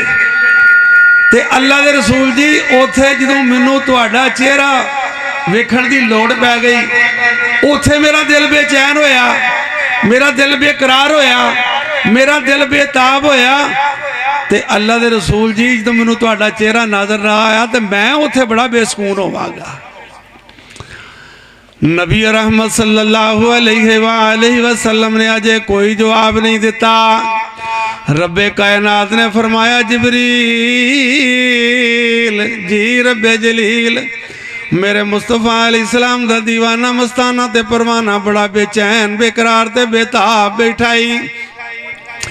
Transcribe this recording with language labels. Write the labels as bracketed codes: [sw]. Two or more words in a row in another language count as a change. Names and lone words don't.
[pa] تے اللہ دے رسول جی اوتھے جدوں مینوں تہاڈا چہرہ ویکھن دی لوڑ پے گئی، اوتھے میرا دل بے چین ہویا، میرا دل بے قرار ہویا، میرا دل بیتاب ہویا. تے اللہ دے رسول جی جدوں مینوں تہاڈا چہرہ نظر نہ آیا تو میں اوتھے بڑا بے سکون ہوواں گا. نبی رحمت [ar] صلى الله عليه وسلم [pa] نے اجے کوئی جواب نہیں دتا. ربِ کائنات نے فرمایا جبریل جی ربِ جلیل میرے مصطفیٰ علیہ السلام دا دیوانہ مستانہ تے پروانہ بڑا بے چین بے قرار تے بیتاب بیٹھا ای.